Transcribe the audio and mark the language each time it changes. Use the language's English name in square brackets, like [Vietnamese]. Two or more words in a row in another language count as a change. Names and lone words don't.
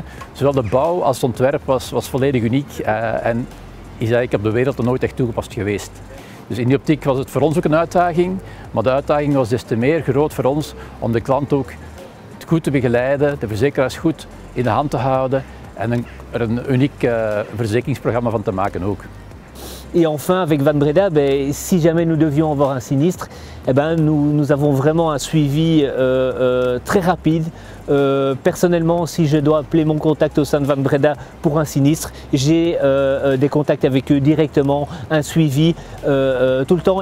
[Dutch] Zowel de bouw als het ontwerp was volledig uniek. En is eigenlijk op de wereld nog nooit echt toegepast geweest. Dus in die optiek was het voor ons ook een uitdaging, maar de uitdaging was des te meer groot voor ons om de klant ook goed te begeleiden, de verzekeraars goed in de hand te houden en er een uniek verzekeringsprogramma van te maken ook. [French] Et enfin, avec Van Breda, si jamais nous devions avoir un sinistre, nous avons vraiment un suivi très rapide. Personnellement, si je dois appeler mon contact au sein de Van Breda pour un sinistre, j'ai des contacts avec eux directement, un suivi tout le temps.